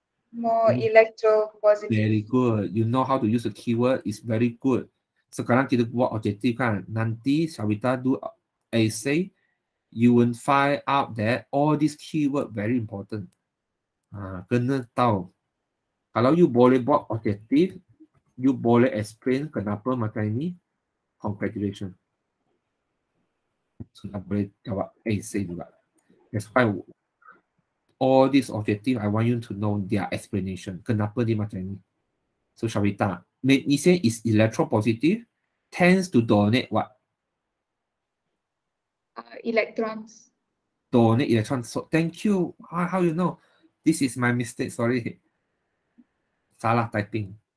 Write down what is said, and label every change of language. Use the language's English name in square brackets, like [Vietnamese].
[English] More electropositive. Very good. You know how to use the keyword. It's very good. [Malay] Sekarang kita buat objektif kan. [English] Nanti Sharita do essay, you will find out that all these keyword very important. [Malay] Kena tahu. Kalau you boleh buat objektif, you boleh explain kenapa macam ini. Congratulations. Sudah boleh jawab essay juga. [English] That's why all these objective, I want you to know their explanation. [Malay] Kenapa dia macam ini? [English] So, Sharita, magnesium is electropositive, tends to donate what? Electrons. Donate electrons. So, thank you. How you know? This is my mistake. Sorry. [Malay] Salah typing.